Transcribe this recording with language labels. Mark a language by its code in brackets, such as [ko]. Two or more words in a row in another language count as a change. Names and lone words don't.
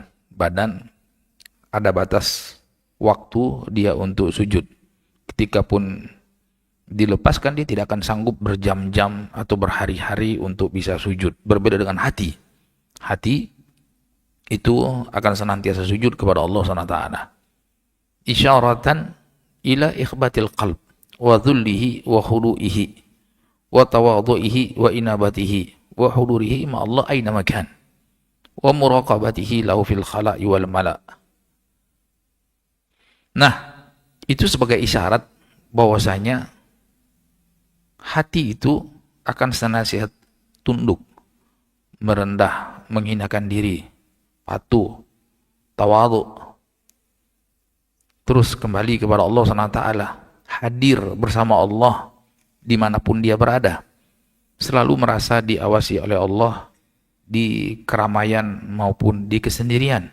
[id] Badan ada batas waktu dia untuk sujud. Ketika pun dilepaskan, dia tidak akan sanggup berjam-jam atau berhari-hari untuk bisa sujud. Berbeda dengan hati. Hati itu akan senantiasa sujud kepada Allah SWT. [ar] إشارة إلى إخبات القلب وذله وخضوعه وتواضعه وإنابته وحضوره مع الله أينما كان ومراقبته له في الخلاء والملأ'. [id] Nah, itu sebagai isyarat bahwasanya hati itu akan senantiasa tunduk, merendah, menghinakan diri, patuh, tawadhu, terus kembali kepada Allah SWT, hadir bersama Allah dimanapun dia berada, selalu merasa diawasi oleh Allah di keramaian maupun di kesendirian.